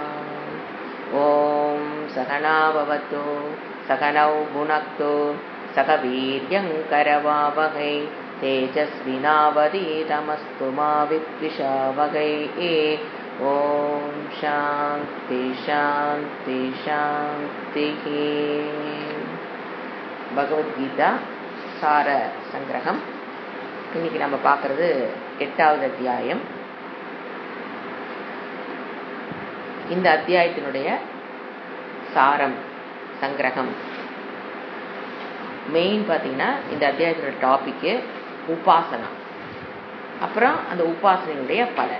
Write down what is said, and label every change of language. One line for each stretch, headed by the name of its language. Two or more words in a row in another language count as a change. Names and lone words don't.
Sanskrit: ॐ सहना भवतु सकनौ भुनक्तु सह वीर्यङ्करवावहै तेजस्विनावधीतमस्तु मा विद्विषावहै। ॐ शान्ति शान्ति शान्तिः।
Tamil: பகவத்கீதா சார சங்கிரகம். இன்னைக்கு நம்ம பார்க்கறது 8வது அத்தியாயம். இந்த அத்தியாயத்தினுடைய சாரம் சங்கிரகம் மெயின் பார்த்தீங்கன்னா இந்த அத்தியாயத்தினுடைய டாபிக்கு உபாசனா, அப்புறம் அந்த உபாசனையுடைய பலன்.